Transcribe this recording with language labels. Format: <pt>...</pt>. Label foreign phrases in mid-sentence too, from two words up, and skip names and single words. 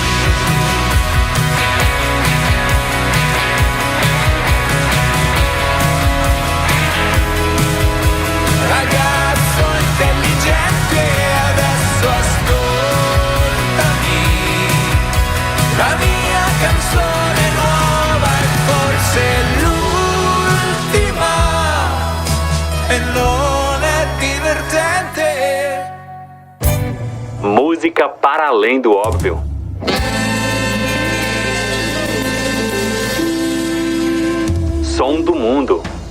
<it>Ragazzo intelligente, adesso ascoltami. La mia canzone nuova è forse l'ultima e non è divertente.</it> <pt>Música para além do óbvio. Som do mundo.</pt>